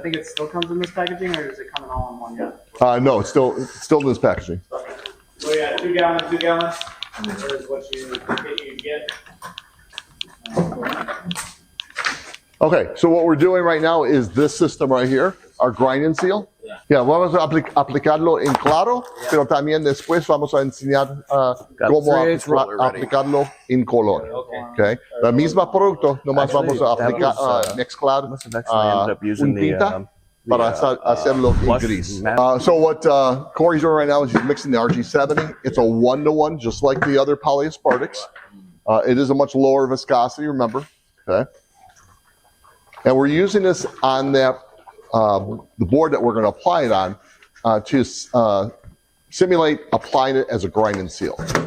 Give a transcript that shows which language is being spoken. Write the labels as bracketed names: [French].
[English] think it still comes in this packaging, or does it come in all in one yet? No, it's still in this packaging. So yeah, 2 gallon, 2 gallon. Is what you get. Okay, so what we're doing right now is this system right here, our grind and seal. [Spanish] Yeah, vamos a aplicarlo en claro, pero también después vamos a enseñar cómo aplicarlo en color. Okay. La misma producto, nomás vamos a aplicar, mezclar un tinta para hacerlo en gris. [English] So what Corey's doing right now is he's mixing the RG70. It's a 1-to-1, just like the other polyaspartics. It is a much lower viscosity, remember. Okay. And we're using this on that the board that we're going to apply it on to simulate applying it as a grind and seal.